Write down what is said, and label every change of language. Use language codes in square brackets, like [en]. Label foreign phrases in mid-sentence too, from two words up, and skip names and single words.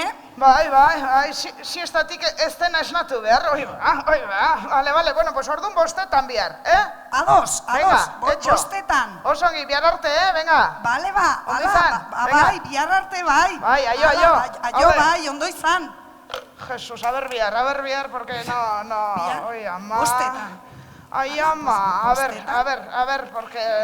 [eu] Bai, siestatik ez dena esnatu behar, hoi ba, bale, [es] bueno, pues [eu] ordun 5etan bihar, Ados, 5etan. Osongi, bihar arte, venga. Bale, bai, bihar arte, bai. Bai, aio. Aio, bai, ondo izan. Jesus, [es] a ver bihar, porque no, [eu] oi, ama. 5etan. Ai, ama, [es] a ver, porque...